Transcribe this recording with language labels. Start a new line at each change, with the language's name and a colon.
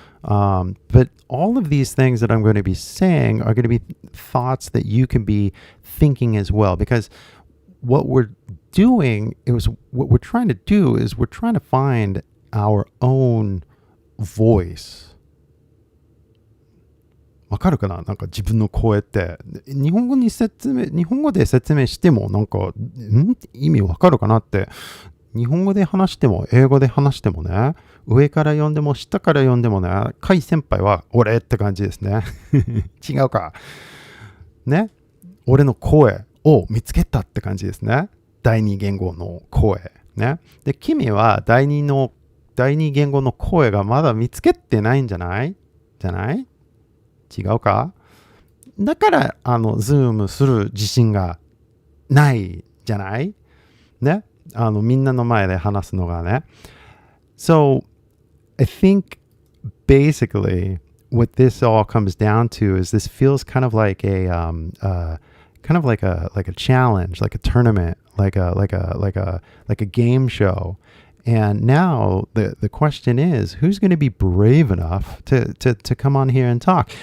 English: But all of these things that I'm going to be saying are going to be thoughts that you can be thinking as well, because what we're trying to do is we're trying to find our own voice.
Japanese: わかるかな？なんか自分の声って日本語で説明しても意味わかるかなって、日本語で話しても英語で話してもね、上から読んでも下から読んでもね、甲斐先輩は俺って感じですね。違うかね、俺の声を見つけたって感じですね。第二言語の声。ね。で、君は第二言語の声がまだ見つけてないんじゃない違うか？だから、ズームする自信がないじゃないね。みんなの前で話すのがね。
English: So, I think basically what this all comes down to is this feels kind of like a challenge, like a tournament, like a game show. And now the question is, who's going to be brave enough to come on here and talk?